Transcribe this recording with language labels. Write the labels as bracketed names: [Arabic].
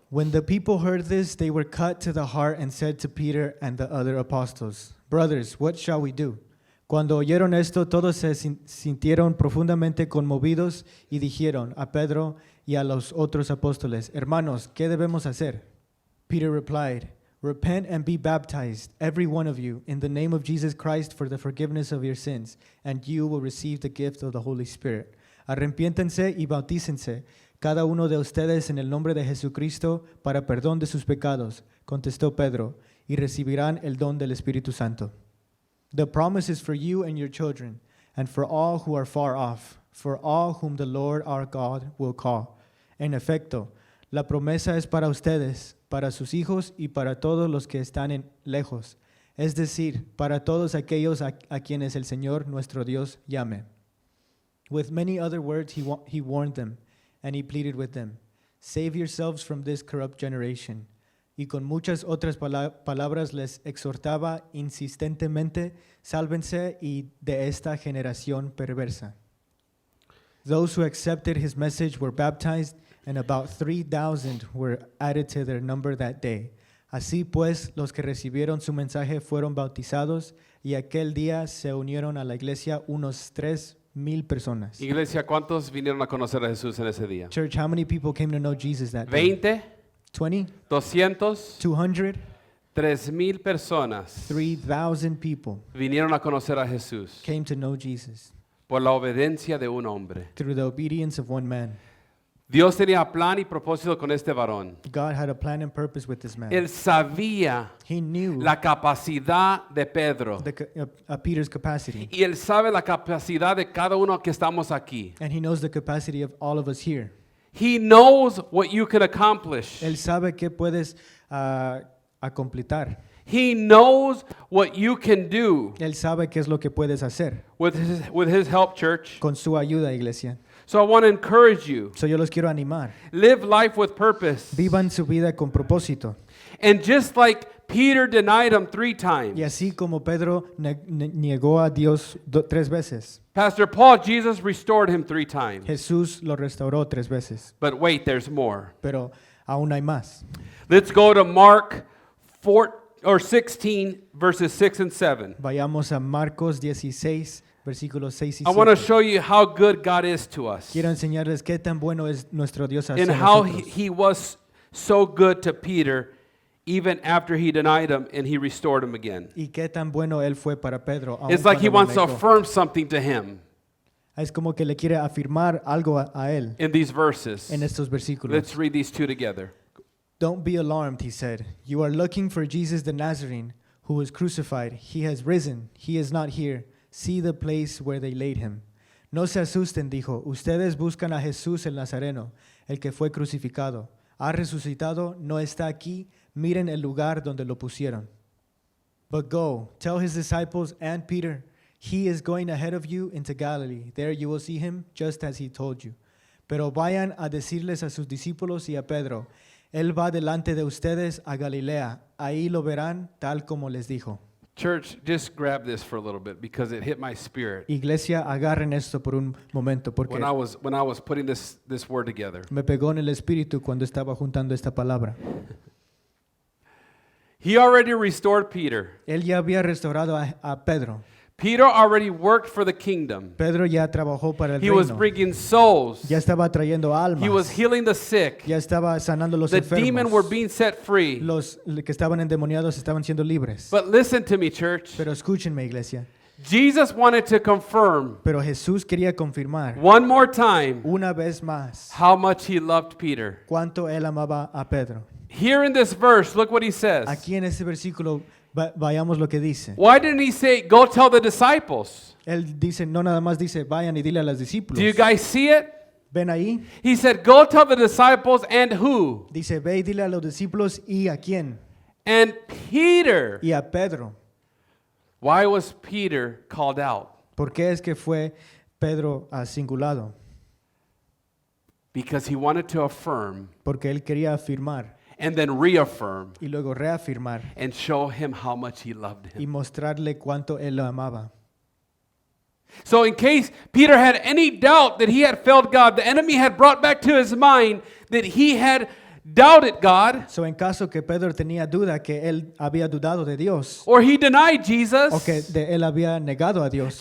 [English] When the people heard this, they were cut to the heart and said to Peter and the other apostles, Brothers, what shall we do? [Spanish] Cuando oyeron esto, todos se sintieron profundamente conmovidos y dijeron a Pedro y a los otros apóstoles, Hermanos, ¿qué debemos hacer? [English] Peter replied, Repent and be baptized, every one of you, in the name of Jesus Christ for the forgiveness of your sins, and you will receive the gift of the Holy Spirit. [Spanish] Arrepiéntense y bautícense, cada uno de ustedes en el nombre de Jesucristo para perdón de sus pecados, contestó Pedro, y recibirán el don del Espíritu Santo. [English] The promise is for you and your children, and for all who are far off, for all whom the Lord our God will call. [Spanish] En efecto, la promesa es para ustedes, para sus hijos y para todos los que están lejos, es decir, para todos aquellos a quienes el Señor nuestro Dios llame. [English] With many other words he warned them, and he pleaded with them, save yourselves from this corrupt generation. [Spanish] Y con muchas otras palabras les exhortaba insistentemente, sálvense y de esta generación perversa. [English] Those who accepted his message were baptized, and about 3,000 were added to their number that day. [Spanish] Así pues, los que recibieron su mensaje fueron bautizados, y aquel día se unieron a la iglesia unos 3,000 personas. Iglesia, ¿cuántos vinieron a conocer a Jesús en ese día? [English] Church, how many people came to know Jesus that day? [Spanish] 20, [English] 20? [Spanish] 200, [English] 200? [Spanish] 3,000 personas [English] 3,000 people [Spanish] vinieron a conocer a Jesús [English] came to know Jesus [Spanish] por la obediencia de un hombre. [English] through the obedience of one man. [Spanish] Dios tenía plan y propósito con este varón. [English] God had a plan and purpose with this man. [Spanish] Él sabía [English] He knew [Spanish] la capacidad de Pedro [English] Peter's capacity, [Spanish] y él sabe la capacidad de cada uno que estamos aquí. [English] and he knows the capacity of all of us here. He knows what you can accomplish. [Spanish] Él sabe qué puedes completar. [English] He knows what you can do [Spanish] Él sabe qué es lo que puedes hacer [English] with his help, church. [Spanish] con su ayuda, iglesia. [English] So I want to encourage you. [Spanish] So yo los quiero animar. [English] Live life with purpose. [Spanish] Vivan su vida con propósito. [English] And just like Peter denied him 3 times. [Spanish] Y así como Pedro negó a Dios 3 veces, [English] Pastor Paul, Jesus restored him 3 times. [Spanish] Jesús lo restauró 3 veces. [English] But wait, there's more. [Spanish] Pero aún hay más. [English] Let's go to Mark 16, verses 6 and 7. [Spanish] Vayamos a Marcos 16, versículos 6 y [English] I want to [Spanish] 7. [English] show you how good God is to us. [Spanish] Quiero enseñarles qué tan bueno es nuestro Dios hacia [English] And how [Spanish] nosotros. [English] he was so good to Peter even after he denied him and he restored him again. [Spanish] Y qué tan bueno él fue para Pedro. aun [English] It's like he [Spanish] cuando [English] wants [Spanish] lo [English] to [Spanish] negó. [English] affirm something to him [Spanish] Es como que le quiere afirmar algo a él [English] in these verses. [Spanish] en estos versículos. [English] Let's read these two together. Don't be alarmed, he said. You are looking for Jesus the Nazarene, who was crucified. He has risen. He is not here. See the place where they laid him. [Spanish] No se asusten, dijo. Ustedes buscan a Jesús el Nazareno, el que fue crucificado. Ha resucitado, no está aquí. Miren el lugar donde lo pusieron. [English] But go, tell his disciples and Peter, he is going ahead of you into Galilee. There you will see him, just as he told you. [Spanish] Pero vayan a decirles a sus discípulos y a Pedro, él va delante de ustedes a Galilea. Ahí lo verán tal como les dijo. [English] Church, just grab this for a little bit because it hit my spirit [Spanish] Iglesia, agarren esto por un momento porque [English] when I was putting this word together. [Spanish] me pegó en el espíritu cuando estaba juntando esta palabra. [English] He already restored Peter. [Spanish] Él ya había restaurado a Pedro. [English] Peter already worked for the kingdom. [Spanish] Pedro ya trabajó para el [English] He was [Spanish] reino. [English] bringing souls. [Spanish] Ya estaba trayendo almas. [English] He was healing the sick. [Spanish] Ya estaba sanando los [English] The demons were [Spanish] enfermos. [English] being set free. [Spanish] Los que estaban endemoniados estaban siendo libres. [English] But listen to me, church. [Spanish] Pero escúchenme, iglesia. [English] Jesus wanted to confirm [Spanish] Pero Jesús quería confirmar [English] one more time [Spanish] una vez más [English] how much he loved Peter. [Spanish] cuánto él amaba a Pedro. [English] Here in this verse, look what he says. [Spanish] Aquí en este versículo vayamos lo que dice. [English] Why didn't he say, go tell the disciples? [Spanish] Él dice, no nada más dice, vayan y dile a los discípulos. [English] Do you guys see it? [Spanish] ¿Ven ahí? [English] He said, go tell the disciples and who? [Spanish] Dice, ve y dile a los discípulos y a quién. [English] And Peter. [Spanish] Y a Pedro. [English] Why was Peter called out? [Spanish] ¿Por qué es que fue Pedro singulado? [English] Because he wanted to affirm [Spanish] Porque él quería afirmar [English] and then reaffirm [Spanish] y luego reafirmar [English] and show him how much he loved [Spanish] y [English] him. [Spanish] mostrarle cuánto él lo amaba. [English] So in case Peter had any doubt that he had failed God, the enemy had brought back to his mind that he had doubted God, [Spanish] So, en caso que Pedro tenía duda que él había dudado de Dios [English] or he denied [Spanish] o [English] Jesus, [Spanish] que él había negado a Dios,